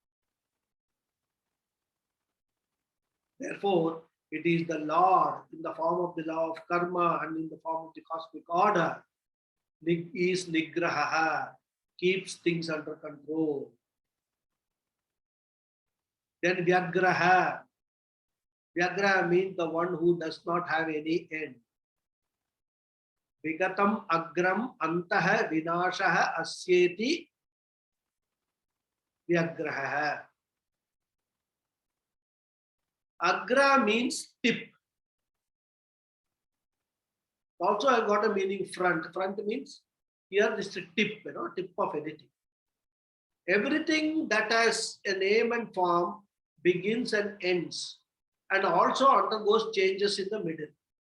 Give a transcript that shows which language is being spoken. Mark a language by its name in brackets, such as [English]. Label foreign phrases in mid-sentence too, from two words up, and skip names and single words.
[English] Therefore, it is the Lord in the form of the law of karma and in the form of the cosmic order is Nigraha, keeps things under control. Then Vyagraha. Vyagraha means the one who does not have any end. [Sanskrit] Vigatam agram antaha vinashaha asyeti Vyagraha. [English] Agra means tip. Also, I got a meaning front. Front means here this is a tip, tip of anything. Everything that has a name and form begins and ends, and also undergoes changes in the middle.